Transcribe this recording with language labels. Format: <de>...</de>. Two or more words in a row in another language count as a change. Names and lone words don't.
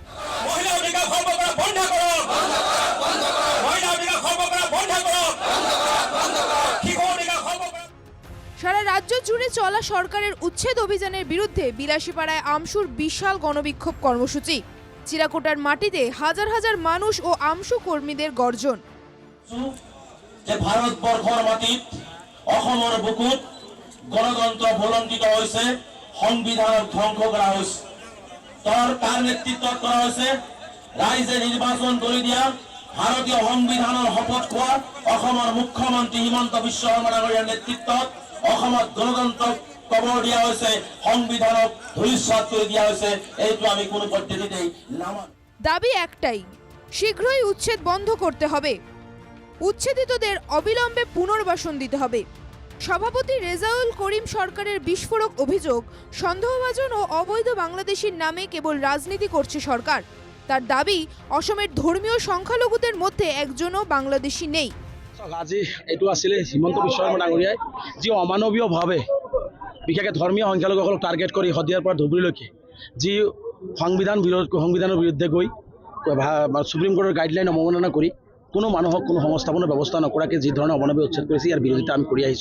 <bn>সারা রাজ্য জুড়ে চলা সরকারের উচ্ছেদ অভিযানের বিরুদ্ধে বিলাসীপাড়ায় আমশুর বিশাল গণবিক্ষোভ কর্মসূচি। চিরাকুটার মাটিতে হাজার হাজার মানুষ ও আমশু কর্মীদের গর্জন।</bn> <as>যে ভারতবর্ষৰ মাটিত অসমৰ বুকুত গণতন্ত্ৰ ভুলণ্ঠিত হৈছে, সংবিধানক ধ্বংস কৰা হৈছে। তাৰ নেতৃত্বত কৰা হৈছে ৰাইজে নিৰ্বাচন কৰি দিয়া ভাৰতীয় সংবিধানৰ শপত খোৱা অসমৰ মুখ্যমন্ত্ৰী হিমন্ত বিশ্ব শৰ্মা ডাঙৰীয়াৰ নেতৃত্বত অসমত গণতন্ত্ৰক কবৰ দিয়া হৈছে, সংবিধানক ধূলিসাৎ কৰি দিয়া হৈছে। এইটো আমি কোনো পদ্ধতিতেই নামানো।</as> <bn>দাবি একটাই, শীঘ্রই উচ্ছেদ বন্ধ করতে হবে। উচ্ছেদিতদের অবিলম্বে পুনর্বাসন দিতে হবে। সভাপতি রেজাউল করিম সরকারের বিস্ফোরক অভিযোগ, সন্দেহভাজন ও অবৈধ বাংলাদেশির নামে কেবল রাজনীতি করছে সরকার। তার দাবি, অসমের ধর্মীয় সংখ্যালঘুদের মধ্যে একজনও বাংলাদেশি নেই।</bn> <as>আজি এইটো আছিলে হিমন্ত বিশ্ব শৰ্মা ডাঙৰীয়াই যি অমানৱীয়ভাৱে বিশেষকৈ ধৰ্মীয় সংখ্যালঘুসকলক টাৰ্গেট কৰি শদিয়াৰ পৰা ধুবুৰীলৈকে যি সংবিধানৰ বিৰুদ্ধে গৈ সুপ্ৰিম কোৰ্টৰ গাইডলাইন অৱমাননা কৰি কোনো মানুহক কোনো সংস্থাপনৰ ব্যৱস্থা নকৰাকৈ যি ধৰণে অমানৱীয় উচ্ছেদ কৰিছে, ইয়াৰ বিৰোধিতা আমি কৰি আহিছোঁ।</as>